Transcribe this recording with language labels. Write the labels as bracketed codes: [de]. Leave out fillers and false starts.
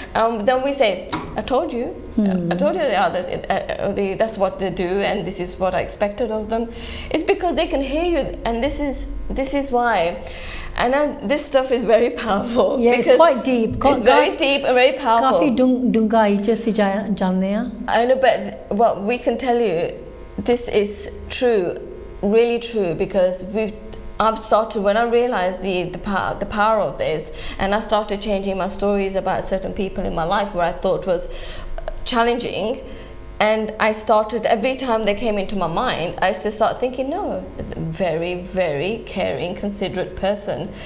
[en] Then we say, I told you, I told you that's what they do, and this is what I expected of them. It's because they can hear you, and this is why. And this stuff is very powerful. Yeah, it's quite deep. It's very deep and very powerful. [pa] काफी डूंघाई च ਅਸੀਂ ਜਾਂਦੇ ਆ. [en] I know, but what we can tell you, this is true, really true, because I've started, when I realized the power of this, and I started changing my stories about certain people in my life where I thought was challenging, and I started, every time they came into my mind, I used to start thinking, no, very, very caring, considerate person.